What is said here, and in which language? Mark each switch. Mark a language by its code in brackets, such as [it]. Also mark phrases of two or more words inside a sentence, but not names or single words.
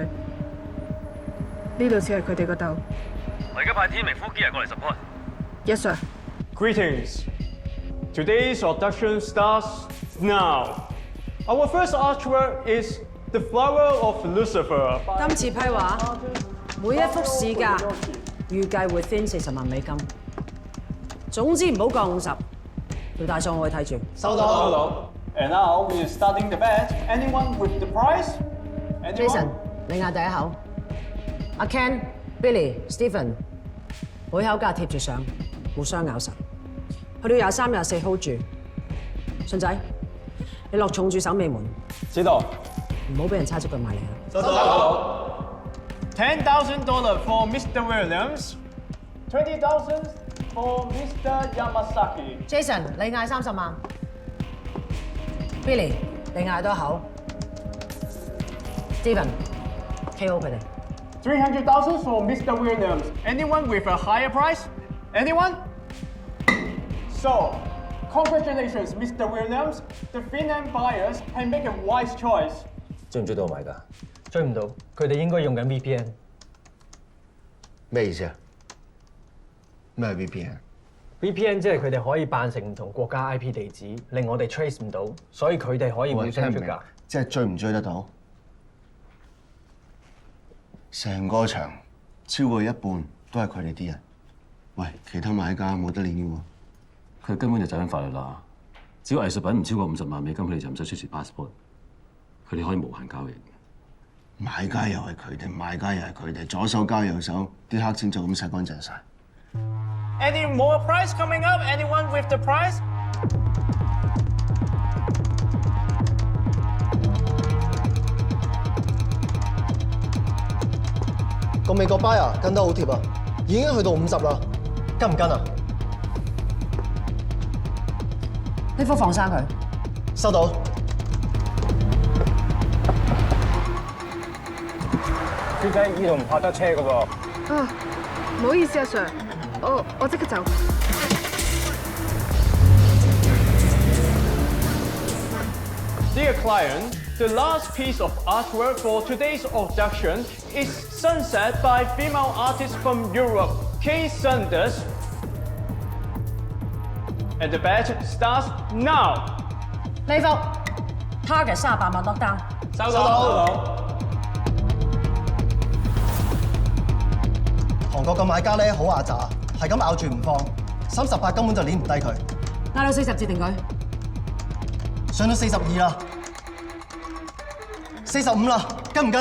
[yue] 呢度似係佢哋個竇。我而家派天明呼機人過嚟 support。 [en] Yes sir。 Greetings. Today's abduction starts now. Our first artwork is the flower of Lucifer. [yue] 今次批畫每一幅市價預計會先40萬美金，總之唔好降50。條大數我去睇住。 [en] 收到。And now we're starting the bet. Anyone with the price? [yue] Jason，你嗌第一口。阿 Ken、Billy、Stephen， 每口價貼住上，互相咬實。去到23、24 hold 住。順仔，你落重注守尾門。知道。唔好俾人猜出佢埋嚟啊！ [en] 收到。$10,000 for Mr. Williams. 20,000 for Mr. Yamasaki. [yue] Jason，你嗌30萬。Billy， 你嗌多口。Stephen，KO 佢哋。 [en] $300,000 for Mr. Williams. Anyone with a higher price? Anyone? So, congratulations, Mr. Williams. The Finland buyers have made a wise choice. [yue] 追唔追到我買㗎？追唔到，佢哋應該用緊 VPN。咩意思啊？咩係 VPN？VPN 即係佢哋可以扮成唔同國家 IP 地址，令我哋 trace 唔到，所以佢哋可以互相出價。即係追唔追得到？成個場超過一半都係佢哋啲人。喂，其他買家冇得練嘅喎。佢根本就走緊法律啦。只要藝術品唔超過50萬美金，佢哋就唔使出示 passport。佢哋可以無限交易。買家又係佢哋，賣家又係佢哋，左手交右手，啲黑錢就咁洗乾淨晒。 [en] Any more price coming up? Anyone with the price? [yue] 個美國 buyer 跟得好貼啊，已經去到50啦，跟唔跟啊？呢幅放生佢。收到。小姐，呢度唔泊得車㗎喎。啊，唔好意思啊 Sir， 我即刻走。 [en] Dear client, the last piece of artwork for today's auction is Sunset by female artist from Europe, Kay Sanders. And the bet starts now. [yue] 呢幅 target 38萬落單。收到。韓國嘅買家咧好牙渣，係咁咬住唔放，38根本就攣唔低佢。嗌到40至定佢。上到42啦，45啦，跟唔跟？